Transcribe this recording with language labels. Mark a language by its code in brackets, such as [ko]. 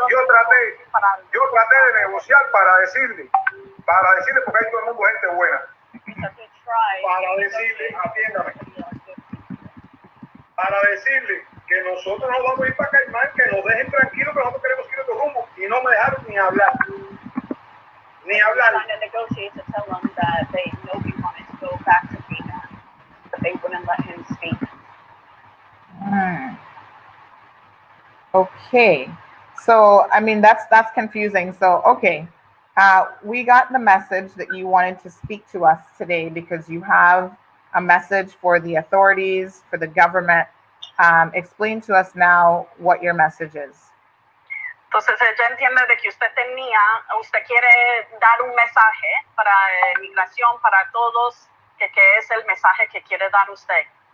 [es] Yo traté de negociar para decirle, porque hay todo el mundo gente buena. Para decirle, atiéndame. Para decirle que nosotros no vamos a ir para Caimán, que nos dejen tranquilos, que nosotros queremos ir a otro rumbo. Y no me dejaron ni hablar. Ni hablar. [en] Trying to negotiate to tell them that they know we wanted to go back to Cuban, but they wouldn't let him speak. Okay. So, I mean, that's confusing. So, okay. We got the message that you wanted to speak to us today because you have a message for the authorities, for the government. Explain to us now what your message is. [es] Entonces ella entiende de que usted quiere dar un mensaje para inmigración, para todos, que es el mensaje que quiere dar usted.